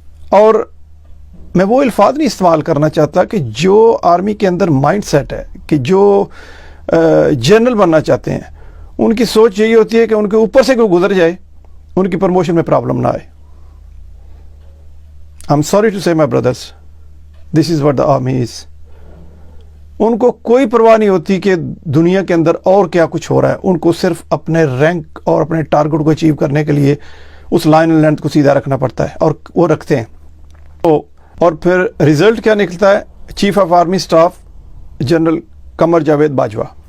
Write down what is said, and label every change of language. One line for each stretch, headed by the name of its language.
Urdu: اور میں وہ الفاظ نہیں استعمال کرنا چاہتا کہ جو آرمی کے اندر مائنڈ سیٹ ہے کہ جو جنرل بننا چاہتے ہیں ان کی سوچ یہی ہوتی ہے کہ ان کے اوپر سے کوئی گزر جائے، ان کی پروموشن میں پرابلم نہ آئے.
English: I'm sorry to say my brothers, this is what the army is.
Urdu: ان کو کوئی پرواہ نہیں ہوتی کہ دنیا کے اندر اور کیا کچھ ہو رہا ہے، ان کو صرف اپنے رینک اور اپنے ٹارگٹ کو اچیو کرنے کے لیے اس لائن اینڈ لینتھ کو سیدھا رکھنا پڑتا ہے، اور وہ رکھتے ہیں. اور پھر رزلٹ کیا نکلتا ہے؟ Chief of army staff general Qamar Javed Bajwa.